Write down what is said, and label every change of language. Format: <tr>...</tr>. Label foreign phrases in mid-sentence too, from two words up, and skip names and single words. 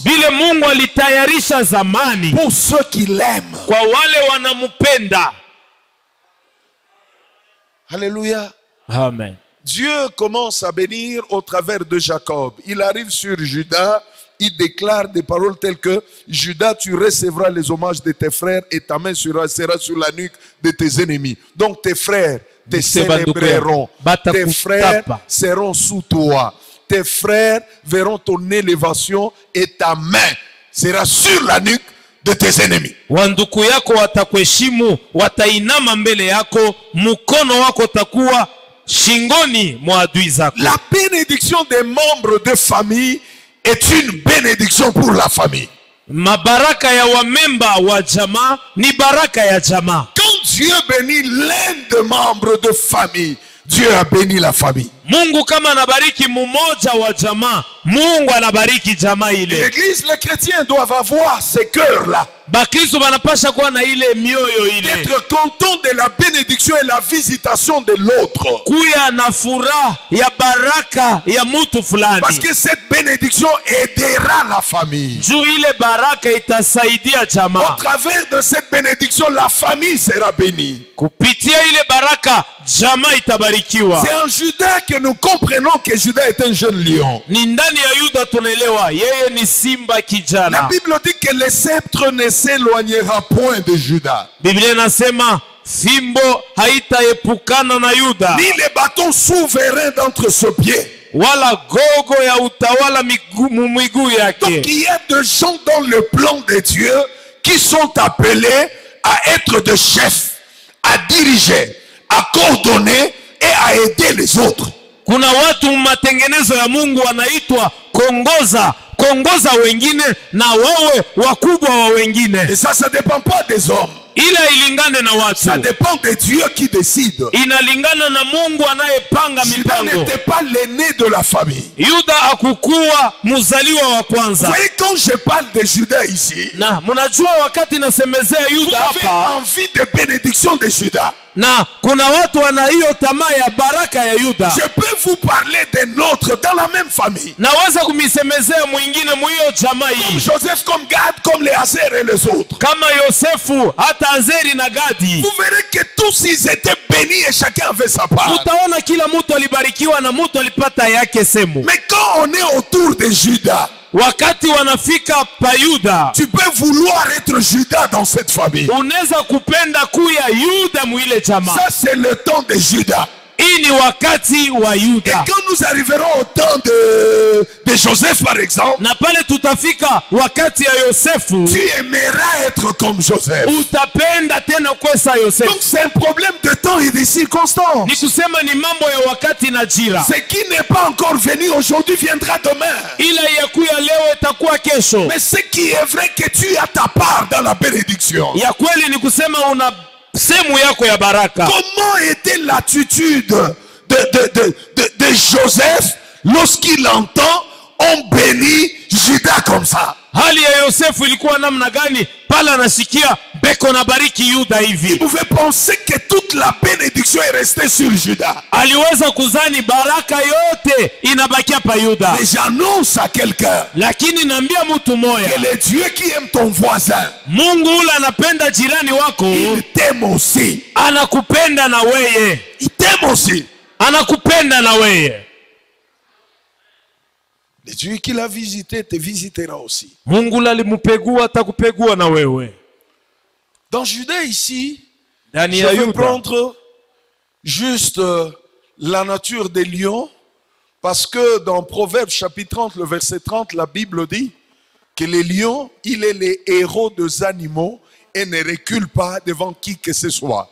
<sw>Vile Mungu alitayarisha zamani</sw> <fr>pour ceux qui l'aiment.</fr> <sw>kwa wale wanamupenda.</sw> <fr>Alléluia. Amen. Dieu commence à bénir au travers de Jacob. Il arrive sur Judas, il déclare des paroles telles que Judas, tu recevras les hommages de tes frères et ta main sera sur la nuque de tes ennemis. Donc tes frères te célébreront. Tes frères seront sous toi. Tes frères verront ton élévation et ta main sera sur la nuque de tes ennemis.</fr> <sw>Wanduku yako watakuheshimu, watainama mbele yako, mkono wako takuwa shingoni mwa adui zako.</sw> <fr>La bénédiction des membres de famille est une bénédiction pour la famille.</fr> <sw>Mabaraka ya wamemba wa jamaa ni baraka ya jamaa.</sw> <fr>Quand Dieu bénit l'un des membres de famille, Dieu a béni la famille.</fr> <sw>Mungu kama anabariki mmoja wa jamaa, Mungu anabariki jamaa ile.</sw> <fr>L'église, les chrétiens doivent avoir ce cœur-là.</fr> <sw>Bakristo banapasha kuwa na ile mioyo ile.</sw> <fr>Être content de la bénédiction et la visitation de l'autre.</fr> <sw>Kuya na furaha ya baraka ya mtu fulani.</sw> <fr>Parce que cette bénédiction aidera la famille.</fr> <sw>Juu ile baraka itasaidia jamaa.</sw> <fr>Au travers de cette bénédiction, la famille sera bénie.</fr> <sw>Kupitia ile baraka, jamaa itabarikiwa.</sw> <fr>C'est en Judas que nous comprenons que Judas est un jeune lion.</fr> <sw>Ni ndani ya Yuda tunaelewa yeye ni simba</sw> <fr>La</fr> <sw>kijana.</sw> <fr>Bible dit que le sceptre ne s'éloignera point de Judas.</fr> <sw>Biblia inasema fimbo haitaepukana na Yuda,</sw> <fr>Ni les bâtons souverains d'entre ses pieds.</fr> <sw>wala gogo ya utawala miguu yake.</sw> <fr>Donc il y a des gens dans le plan de Dieu qui sont appelés à être des chefs, à diriger, à coordonner et à aider les autres.</fr> <sw>Kuna watu matengenezo ya Mungu wanaitwa kongoza wengine na wawe wakubwa wa wengine.</sw> <fr>Et ça dépend pas des hommes.</fr> <sw>Ila ilingane na watu.</sw> <fr>Ça dépend de Dieu qui décide.</fr> <sw>Inalingana na Mungu anayepanga</sw> <fr>Judas</fr> <sw>mipango.</sw> <fr>n'était pas l'aîné de la famille.</fr> <sw>Yuda hakukuwa mzaliwa wa kwanza.</sw> <fr>Vous voyez, quand je parle de Judas ici,</fr> <sw>Na mnajua wakati nasemezea</sw> <fr>vous</fr> <sw>Yuda</sw> <fr>avez</fr> <sw>hapa,</sw> <fr>envie de bénédiction de Judas.</fr> <sw>na kuna watu wana hiyo tamaa ya baraka ya Yuda.</sw> <fr>Je peux vous parler d'un autre dans la même famille.</fr> <sw>Naweza kumisemezea mwingine mwiyo jamaa</sw> <fr>Comme</fr> <sw>hii.</sw> <fr>Joseph, comme Gad, comme les Azer et les autres.</fr> <sw>Kama Yosefu, hata Azeri na Gadi.</sw> <fr>Vous verrez que tous ils étaient bénis et chacun avait sa part.</fr> <sw>Utaona kila mtu alibarikiwa na mtu alipata yake semu.</sw> <fr>Mais quand on est autour de Judas,</fr> <sw>Wakati wanafika pa Yuda,</sw> <fr>tu peux vouloir être Judas dans cette famille.</fr> <sw>unaweza kupenda kuya Yuda mwile jamaa.</sw> <fr>Ça c'est le temps de Judas.</fr> <sw>Hii ni wakati wa</sw> <fr>Et</fr> <sw>Yuda.</sw> <fr>quand nous arriverons au temps de Joseph par exemple,</fr> <sw>Na pale tutafika wakati ya Yosefu,</sw> <fr>tu aimeras être comme Joseph.</fr> <sw>utapenda tena kwesa</sw> <fr>Donc</fr> <sw>Yosefu.</sw> <fr>c'est un problème de temps et de circonstances.</fr> <sw>Ni kusema ni mambo ya wakati na jira.</sw> <fr>Ce qui n'est pas encore venu aujourd'hui viendra demain.</fr> <sw>Ila ya kuya leo itakuwa kesho.</sw> <fr>Mais ce qui est vrai que tu as ta part dans la bénédiction.</fr> <sw>Ya kweli ni kusema una sehemu yako ya baraka.</sw> <fr>Comment était l'attitude de Joseph lorsqu'il entend on bénit Judas comme ça?</fr> <sw>Hali ya Yosefu ilikuwa namna gani pala anasikia beko na bariki Yuda hivi?</sw> <fr>Il pouvait penser que toute la bénédiction est restée sur Judas.</fr> <sw>Aliweza kuzani baraka yote inabakia pa Yuda.</sw> <fr>Mais j'annonce à quelqu'un,</fr> <sw>lakini naambia mtu moya,</sw> <fr>que le Dieu qui aime ton voisin,</fr> <sw>Mungu ule anapenda jirani wako,</sw> <fr>il t'aime aussi.</fr> <sw>Anakupenda na weye.</sw> <fr>Il t'aime aussi.</fr> <sw>Anakupenda na weye.</sw> <fr>Le Dieu qui l'a visité te visitera aussi.</fr> <sw>Mungu alimupegua atakupegua na wewe.</sw> <fr>Dans Juda ici,</fr> <sw>Dani</sw> <fr>je</fr> <sw>ya</sw> <fr>vais</fr> <sw>Yuda</sw> <fr>prendre juste la nature des lions, parce que dans Proverbes chapitre 30, le verset 30, la Bible dit que les lions, il est les héros des animaux et ne recule pas devant qui que ce soit.</fr>